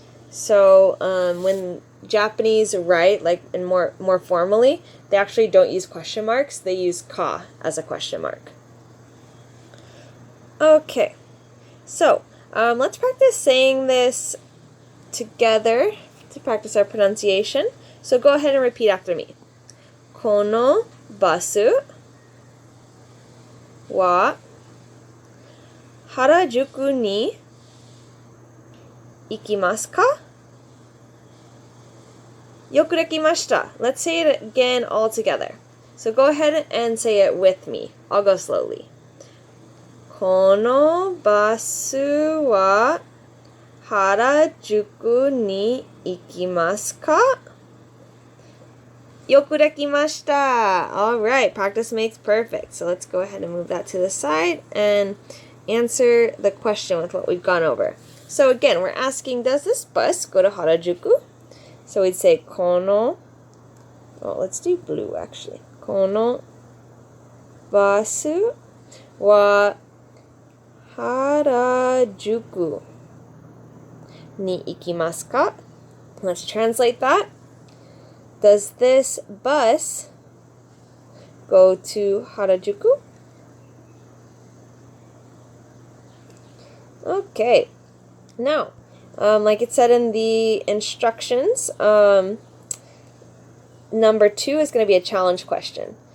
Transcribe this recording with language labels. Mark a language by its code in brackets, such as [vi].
[en] So when Japanese write, like in more formally, they actually don't use question marks. They use ka as a question mark. Okay. So, let's practice saying this together to practice our pronunciation. So go ahead and repeat after me. [ja] このバスは原宿に行きますか？よくできました。 [en] Let's say it again all together. So go ahead and say it with me. I'll go slowly. [ja] このバスは原宿に行きますか？よくできました。 [en] Alright, practice makes perfect. So let's go ahead and move that to the side and answer the question with what we've gone over. So again, we're asking, does this bus go to Harajuku? So we'd say, [ja] この, [en] let's do blue actually. [ja] このバスは原宿に行きますか? [en] Let's translate that. Does this bus go to Harajuku? Okay. Now, like it said in the instructions, number 2 is going to be a challenge question.